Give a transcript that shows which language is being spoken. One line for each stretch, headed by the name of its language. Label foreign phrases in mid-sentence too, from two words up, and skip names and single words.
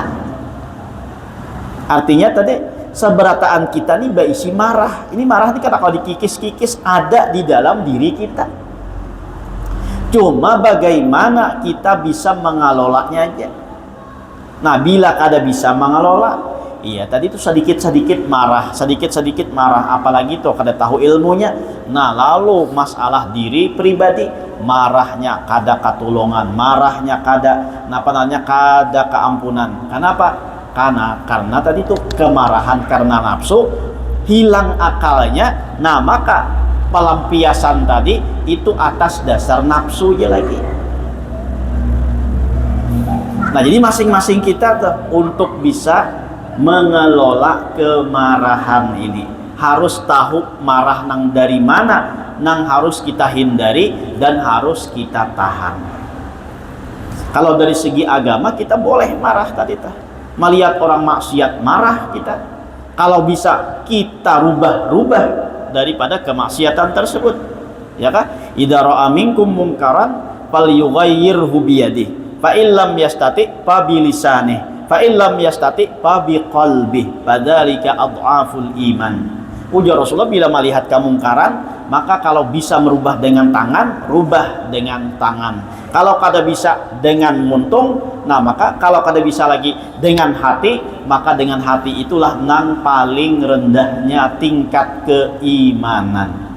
Indonesian: Artinya tadi seberataan kita nih berisi marah. Ini marah nih kalau dikikis-kikis ada di dalam diri kita. Cuma bagaimana kita bisa mengelolanya aja. Nah, bila kada bisa mengelola, iya tadi itu sedikit-sedikit marah, apalagi tuh kada tahu ilmunya.
Banjar: Nah, lalu masalah diri pribadi, marahnya kada katulungan, marahnya kada kada keampunan.
Indonesian: Kenapa? Karena tadi itu kemarahan karena nafsu, hilang akalnya. Nah maka pelampiasan tadi itu atas dasar nafsu aja lagi. Nah jadi masing-masing kita tuh, untuk bisa mengelola kemarahan ini harus tahu marah nang dari mana, nang harus kita hindari dan harus kita tahan. Kalau dari segi agama kita boleh marah tadi tuh. Melihat orang maksiat marah kita, kalau bisa kita rubah daripada kemaksiatan tersebut, ya kan?
Arabic: إذا رأى منكم منكرا فليغيره بيده، فإن لم يستطع فبلسانه، فإن لم يستطع فبقلبه، فذلك أضعف الإيمان.
Indonesian: Ujar Rasulullah, bila melihat kemungkaran, maka kalau bisa merubah dengan tangan, rubah dengan tangan.
Banjar: Kalau kada bisa dengan muntung, nah maka kalau kada bisa lagi dengan hati, maka dengan hati itulah nang paling rendahnya tingkat keimanan.